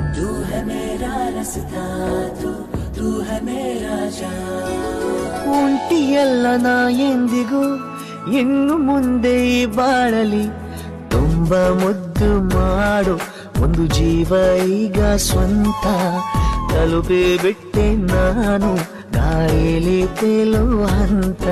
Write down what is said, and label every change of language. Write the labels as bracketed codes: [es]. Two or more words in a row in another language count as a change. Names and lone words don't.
[hi] तू है मेरा रास्ता, तू है मेरा जान. [kn] ಒಂಟಿಯಲ್ಲ ನಾ ಎಂದಿಗೂ ಇನ್ನು ಮುಂದೆ ಈ ಬಾಳಲಿ ತುಂಬ ಮುದ್ದು ಮಾಡು ಒಂದು ಜೀವ ಈಗ ಸ್ವಂತ ತಲುಪಿ ಬಿಟ್ಟೆ ನಾನು ಗಾಳಿಲಿ ತೇಲುವ ಹಂತ.